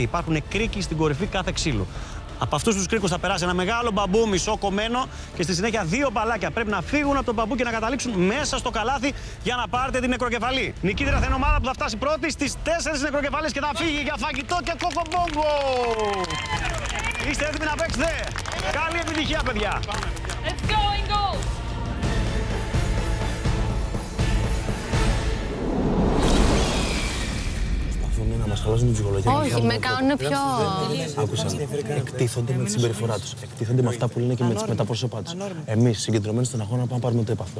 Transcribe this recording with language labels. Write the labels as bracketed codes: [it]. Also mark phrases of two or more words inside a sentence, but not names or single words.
[el] Υπάρχουν κρίκοι στην κορυφή κάθε ξύλου. Από αυτούς τους κρίκους θα περάσει ένα μεγάλο μπαμπού μισό κομμένο και στη συνέχεια 2 μπαλάκια πρέπει να φύγουν από τον μπαμπού και να καταλήξουν μέσα στο καλάθι για να πάρετε την νεκροκεφαλή. Νικήτρια θα είναι ομάδα που θα φτάσει πρώτη στις 4 νεκροκεφαλές και θα φύγει για φαγητό και κοκομπόγκο. Είστε έτοιμοι να παίξετε? Καλή επιτυχία, παιδιά. [en] Let's go in goal. [el] Να μας χαλάσουν την ψυχολογία. Όχι, με κάνουν πιο. Άκουσαν. Εκτίθονται με τη συμπεριφορά τους. Εκτίθονται με αυτά που λένε και με τα πρόσωπά τους. Εμείς, συγκεντρωμένοι στον αγώνα, πάμε να πάρουμε το έπαθλο.